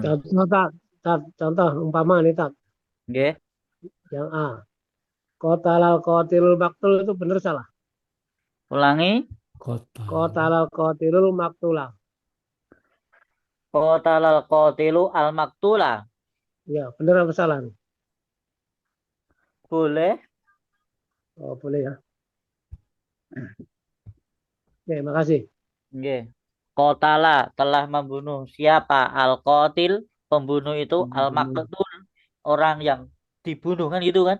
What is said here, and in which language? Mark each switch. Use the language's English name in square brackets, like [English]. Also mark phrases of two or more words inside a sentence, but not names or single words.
[Indonesian] Contoh tak, tak, contoh umpama nih tak. Nggih. Yang A. [Arabic] قتل القاتل المقتول [Indonesian] itu benar salah. Ulangi. Kota. [Arabic] قتل القاتل المقتول. قتل القاتل المقتول. [Indonesian] Ya, benar apa salah? Boleh. Oh, boleh ya. Oke, makasih. Nggih. Qatala telah membunuh siapa? [Arabic] القاتل, [Indonesian] pembunuh itu, [Arabic] المقتول, [Indonesian] orang yang dibunuh kan gitu kan?